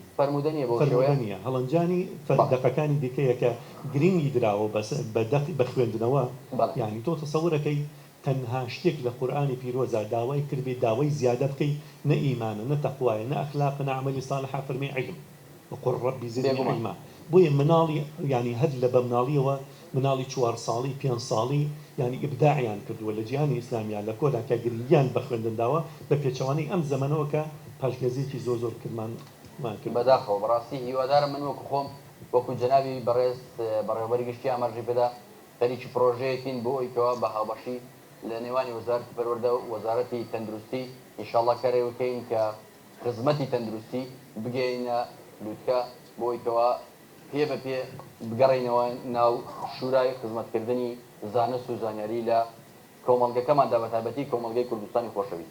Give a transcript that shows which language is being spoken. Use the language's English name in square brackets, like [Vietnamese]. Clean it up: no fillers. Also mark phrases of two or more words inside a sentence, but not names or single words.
[Central Kurdish] فەرمودە نییە بۆ فەرمودە نییە هەڵەنجانی دەقەکانی دیکەیە کە گرنگی درراوە بە خوێندنەوە یعنی تۆ تەسەورەکەی تەنها شتێک لە قورئانی پیرۆزە داوای کردبێ داوای زیادە بکەی نە ئیمانە نە تەقوایە نە ئەخلاقە نە عەمەلی ساڵحە فەرمێ عیلم [Arabic] وقل ربی زدنی علما [Central Kurdish] بۆیە مناڵی ینی هەر لە بە مناڵیەوە مناڵی 4 ساڵی 5 ساڵی ینی ئیبداعیان کردووە لە جیهانی ئیسلامیان لە کۆدا کە گریان بە خوێندنداوە بە پێچەوانەی ئەم زەمەنەوە کە پاشگەزێکی زۆر کردمان بەداخەوە بەڕاستی هیوادارم من وەکو خۆم وەکو جەنابی بەڕێز بەڕێوەبەری گشتی ئاماژەی پێدا خەریکی پرۆژەیەکین بۆ ئەوەی بە هاوبەشی لە نێوانی وەزارەتی پەروەردە و وەزارەتی تەندروستی ئینشاءڵڵا کارێ بکەین کە خزمەتی تەندروستی بگەینە لووتکە بۆ ئەوەی پێ بە پێ بگەڕێنەوە ناو شورای خزمەتکردنی زانست و زانیاری لە کۆمەڵگەکەماندا بە تایبەتی کۆمەڵگەی کوردستانی خۆشەویست.